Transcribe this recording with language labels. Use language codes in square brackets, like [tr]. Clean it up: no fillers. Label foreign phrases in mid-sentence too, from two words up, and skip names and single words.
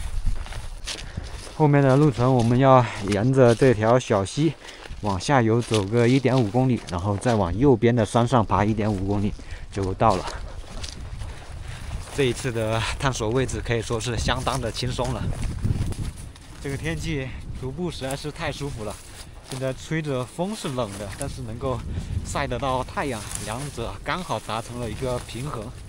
[zh] 後面的路程我們要沿着這條小溪往下游走個1.5公里，然後再往右邊的山上爬1.5公里就到了。這一次的探索位置可以說是相當的輕鬆了。這個天氣徒步實在是太舒服了，現在吹着風是冷的，但是能夠曬得到太陽，兩者剛好達成了一個平衡。